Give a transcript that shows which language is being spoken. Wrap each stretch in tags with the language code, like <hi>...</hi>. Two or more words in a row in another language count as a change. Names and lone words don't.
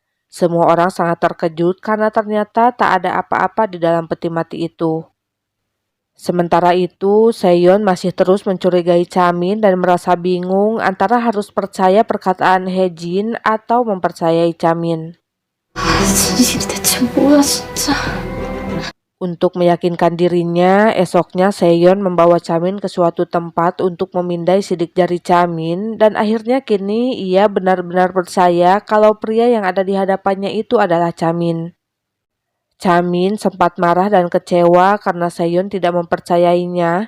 <id>Semua orang sangat terkejut karena ternyata tak ada apa-apa di dalam peti mati itu. Sementara itu, Seyon masih terus mencurigai Chamin dan merasa bingung antara harus percaya perkataan Hejin atau mempercayai Chamin.</id> <ko>진실이 대체 뭐야 진짜.</ko> <id>Untuk meyakinkan dirinya, esoknya Seyon membawa Chamin ke suatu tempat untuk memindai sidik jari Chamin dan akhirnya kini ia benar-benar percaya kalau pria yang ada di hadapannya itu adalah Chamin. Chamin sempat marah dan kecewa karena Seyon tidak mempercayainya.</id>